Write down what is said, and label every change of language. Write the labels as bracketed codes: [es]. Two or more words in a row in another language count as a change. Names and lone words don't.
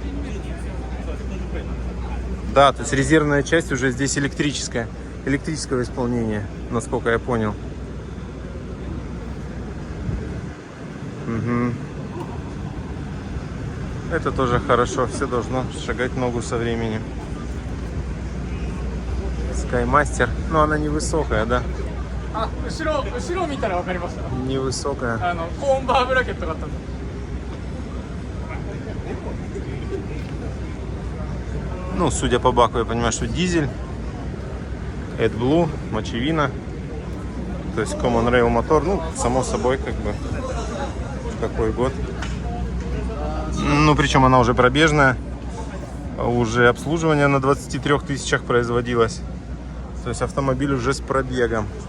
[ru] Да, то есть резервная часть уже здесь электрического исполнения, насколько я понял. Угу. Это тоже хорошо, все должно шагать ногу со временем. Skymaster, но она невысокая, да? [ja] 後ろ見たら分かりました。 [ru] Невысокая. [ja] コーンバーブラケットがあったんで。 [ru] Ну, судя по баку, я понимаю, что дизель, AdBlue, мочевина, то есть [en] Common Rail [ru] мотор, ну, само собой, как бы, какой год. Ну, причем она уже пробежная, уже обслуживание на 23 тысячах производилось, то есть автомобиль уже с пробегом.